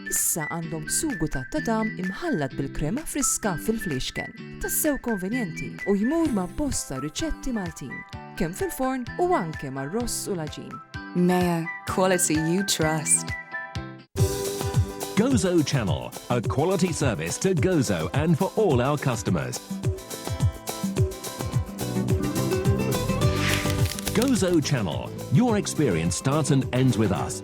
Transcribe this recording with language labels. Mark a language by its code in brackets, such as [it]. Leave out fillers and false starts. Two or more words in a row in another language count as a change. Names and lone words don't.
[mt] issa għandhom sugu ta' tadam imħallat bil-krema friska fil-fliexken. Tassew konvenjenti u jmur ma' bosta riċetti Maltin, kemm fil-forn u anke mar-ross u l-aġin. [en] Meijer, quality you trust. Gozo Channel, a quality service to Gozo and for all our customers. Gozo Channel, your experience starts and ends with us.